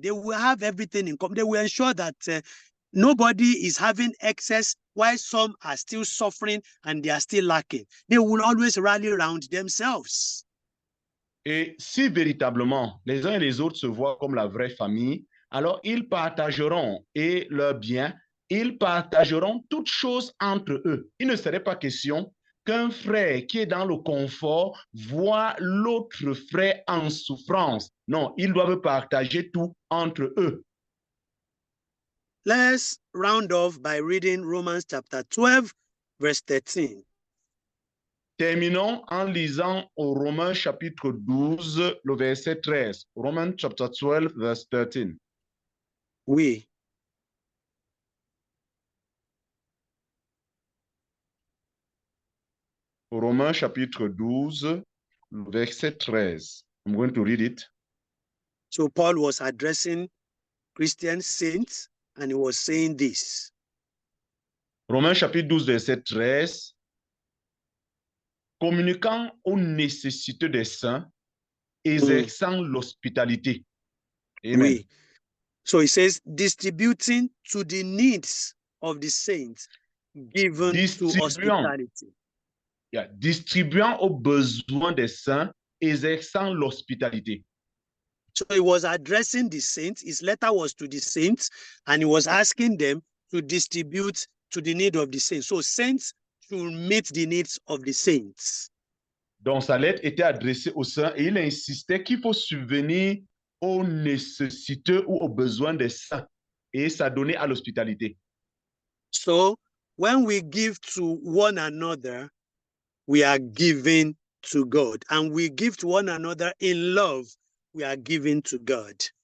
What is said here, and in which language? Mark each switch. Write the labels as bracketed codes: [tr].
[en] They will have everything in common. They will ensure that nobody is having excess while some are still suffering and they are still lacking. They will always rally around themselves. [fr] Et si véritablement les uns et les autres se voient comme la vraie famille, alors ils partageront et leurs biens, ils partageront toutes choses entre eux. Il ne serait pas question qu'un frère qui est dans le confort voit l'autre frère en souffrance. Non, ils doivent partager tout entre eux. [en] Let's round off by reading Romans chapter 12, verse 13. [fr] Terminons en lisant au Romains chapitre 12, le verset 13. [en] Romans chapter 12, verse 13. [fr] Oui. Romains chapitre 12, verset 13. [en] I'm going to read it. So Paul was addressing Christian saints and he was saying this. [fr] Romains chapitre 12, verset 13. Communiquant aux nécessiteux des saints, exerçant l'hospitalité. Amen. Oui. [en] So he says, distributing to the needs of the saints, given to hospitality. [fr] Yeah, distribuant aux besoins des saints, exerçant l'hospitalité. [en] So he was addressing the saints. His letter was to the saints, and he was asking them to distribute to the need of the saints. So saints should meet the needs of the saints. [fr] Donc sa lettre était adressée aux saints et il insistait qu'il faut subvenir aux nécessiteux ou aux besoins des saints et s'adonner à l'hospitalité. [en] So when we give to one another, we are giving to God, and we give to one another in love, we are giving to God.